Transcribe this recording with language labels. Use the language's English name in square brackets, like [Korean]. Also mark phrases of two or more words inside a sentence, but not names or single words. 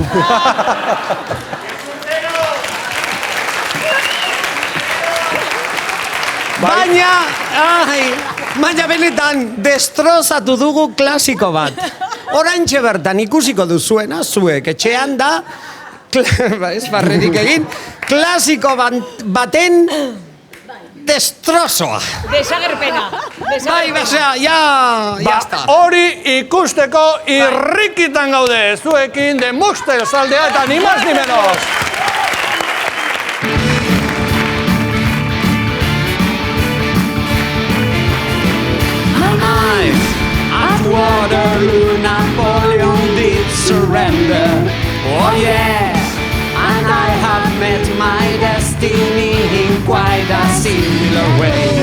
[Basque] Baina benetan destrozatu dugu klasiko bat. Oraintxe bertan ikusiko duzuena, zuek etxean da, ez barrerik egin, klasiko baten destrozoa. Desagerpena. Bai, [Spanish] ya está. [Basque] Hori ikusteko irrikitan gaude, zuekin de Muxtel zaldea eta [Spanish] ni más ni menos. [English] At Waterloo, Napoleon did surrender. Oh yes, and I have met my destiny in quite a similar way.